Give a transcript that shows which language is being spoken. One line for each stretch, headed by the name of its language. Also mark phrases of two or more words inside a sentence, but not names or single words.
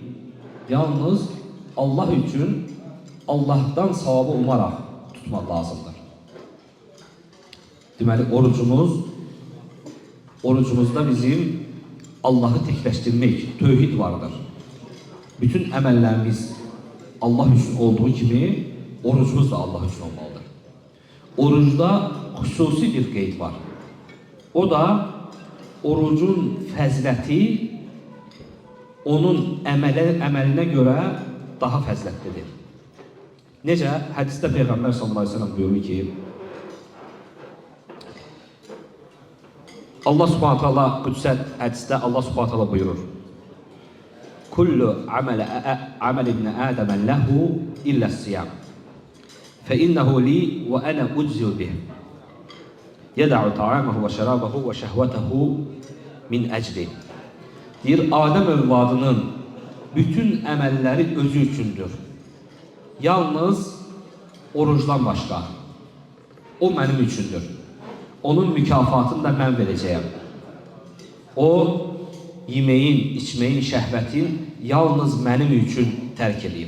Turkish: Yalnız Allah için Allah'tan savabı umarak tutmak lazımdır.
Azerbaijani: Deməli, orucumuzda bizim Allah'ı tekleştirmek, tövhid vardır. Bütün əməllərimiz Allah için olduğu gibi orucumuz da Allah için olmalıdır. Orucda xüsusi bir qeyd var. O da orucun fəziləti onun əməlinə görə daha fəzilətlidir. Necə? Hədisdə Peyğəmbər
Arabic: صلى الله عليه وسلم
Azerbaijani: buyurur ki: Allah
Arabic: سبحانه وتعالى
Azerbaijani: qüdsət hədisdə Allah
Arabic: سبحانه وتعالى
Azerbaijani: buyurur:
Arabic: "كل عمل ابن آدم له إلا الصيام. فإنه لي وأنا أجزي به. يدع طعامه وشرابه وشهوته من أجلي."
Azerbaijani: Deyir, Adem övladının bütün əməlləri özü üçündür. Yalnız orucdan başqa. O mənim üçündür. Onun mükafatını da mən verəcəyəm. O, yeməyin, içməyin, şəhvətin yalnız mənim üçün tərk edeyim.